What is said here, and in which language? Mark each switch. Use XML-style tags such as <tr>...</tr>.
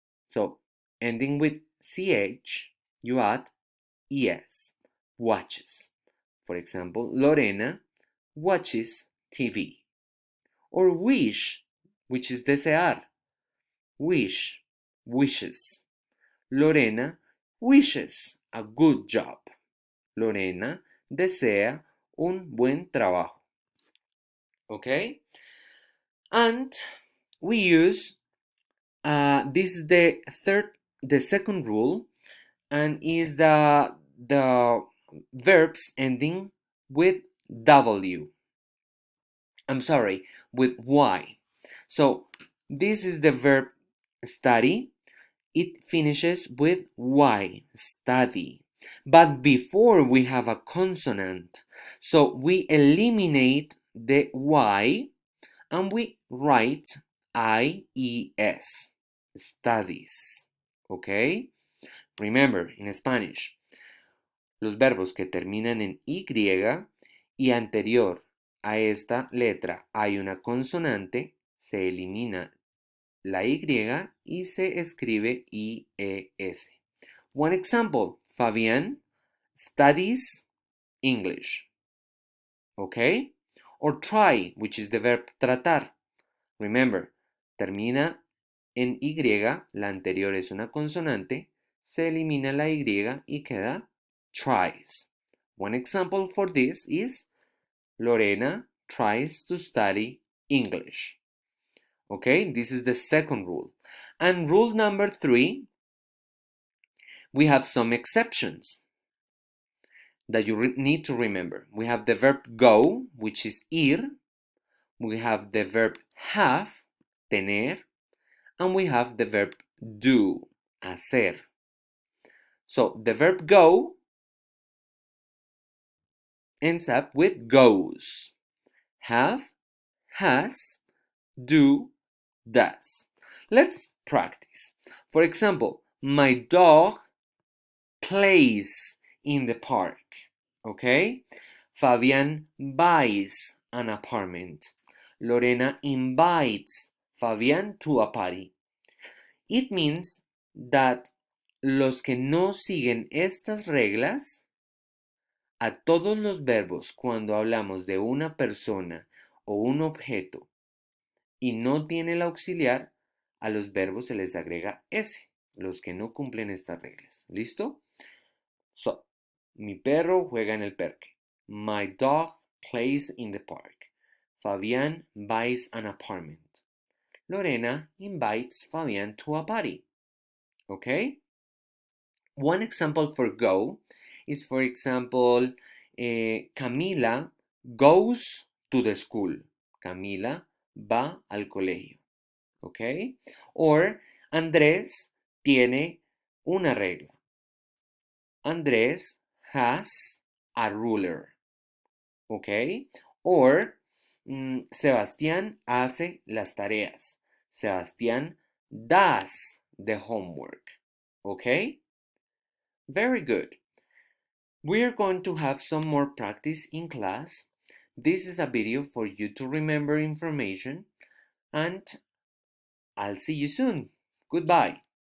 <en>So, ending with ch, you add es, watches. For example, Lorena watches TV. Or wish, which is desear. Wish, wishes. Lorena wishes a good job.</en> <es>Lorena desea un buen trabajo.</es> <en>Okay? And we use, this is the second rule, and is the verbs ending with w. I'm sorry, with y. So this is the verb study. It finishes with y, study. But before we have a consonant, so we eliminate the y and we write ies, studies. Okay? Remember, in Spanish,</en> <es>los verbos que terminan en y y anterior a esta letra hay una consonante, se elimina la y y se escribe ies.</es> <en>One example, Fabián studies English. Okay? Or try, which is the verb tratar.</en> <es>Remember, termina en y, la anterior es una consonante, se elimina la y y queda tries.</es> <en>One example for this is Lorena tries to study English. Okay, this is the second rule. And rule number 3, we have some exceptions that you need to remember. We have the verb go, which is ir. We have the verb have, tener. And we have the verb do, hacer. So the verb go ends up with goes. Have, has, do, does. Let's practice. For example, my dog plays in the park. Okay? Fabian buys an apartment. Lorena invites Fabián to a party. It means that</en> <es>los que no siguen estas reglas, a todos los verbos cuando hablamos de una persona o un objeto y no tiene el auxiliar, a los verbos se les agrega S, los que no cumplen estas reglas. ¿Listo? So, mi perro juega en el parque.</es> <en>My dog plays in the park. Fabián buys an apartment. Lorena invites Fabián to a party. Okay? One example for go is, for example, Camila goes to the school.</en> <es>Camila va al colegio. Okay? Or Andrés tiene una regla.</es> <en>Andrés has a ruler. Okay?</en> <es>Or Sebastián hace las tareas.</es> <en>Sebastián does the homework. Okay? Very good. We are going to have some more practice in class. This is a video for you to remember information, and I'll see you soon. Goodbye.</en>